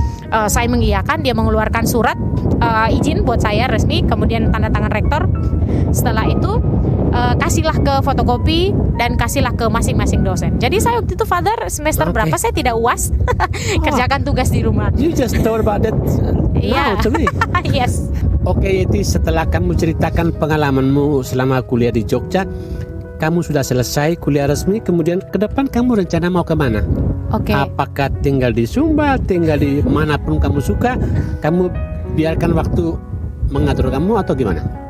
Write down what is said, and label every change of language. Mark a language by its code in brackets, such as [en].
[id] Saya mengiyakan, dia mengeluarkan surat izin buat saya resmi, kemudian tanda tangan rektor. Setelah itu kasihlah ke fotokopi dan kasihlah ke masing-masing dosen. Jadi saya waktu itu Father semester berapa saya tidak UAS, kerjakan tugas di rumah. [en] You just told about that now to me. Yes. [id] Oke, Yeti, setelah kamu ceritakan pengalamanmu selama kuliah di Jogja, kamu sudah selesai kuliah resmi, kemudian ke depan kamu rencana mau kemana? Oke. Apakah tinggal di Sumba, tinggal di manapun kamu suka, kamu biarkan waktu mengatur kamu atau gimana?